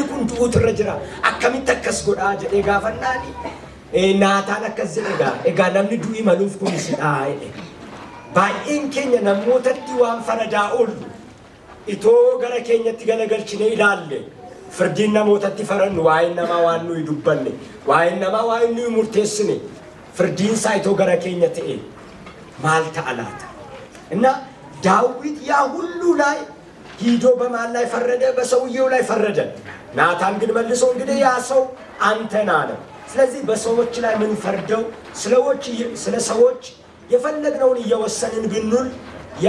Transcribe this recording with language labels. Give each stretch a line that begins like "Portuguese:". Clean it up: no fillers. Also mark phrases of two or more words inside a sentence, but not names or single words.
Oromo: kun du'uutu irra jira akkamitti akkas godhaa jedhee gaafannaani Naataan akkas jedhe egaa namni du'ii maluuf kun isidhaa jedhe baay'een keenya namootatti waan faradaa oollu itoo gara keenyatti galagalchine ilaalle firdiin namootatti farannu waa'ee namaa waan nuyi dubbanne waa'ee namaa waan nuyi murteessine firdiin isaa itoo gara keenya ta'e maal ta'a laata እና
Amharic: ዳዊት ያ ሁሉ ላይ ሂዶ በማን ላይ ፈረደ በሰውየው ላይ ፈረደ ናታን ግን መልሶ እንግዲህ ያ ሰው አንተና ነው ስለዚህ በሰዎች ላይ ምን ፈርደው ስለ ሰዎች የፈለግነውን እየወሰንን ብንል ያ